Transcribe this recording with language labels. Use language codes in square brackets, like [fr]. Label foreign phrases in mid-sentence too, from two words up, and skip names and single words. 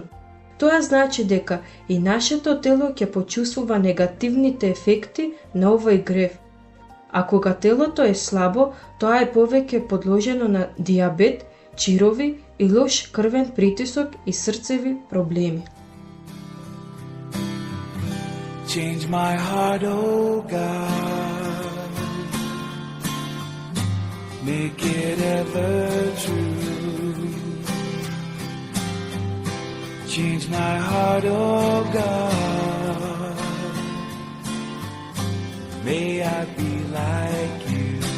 [mk] Тоа значи дека и нашето тело ќе почувствува негативните ефекти на овој грев. А кога телото е слабо, тоа е повеќе подложено на диабет, чирови и лош крвен притисок и срцеви проблеми. [en] Change my heart, oh God, make it ever true. Change my heart, oh God, may I be like you.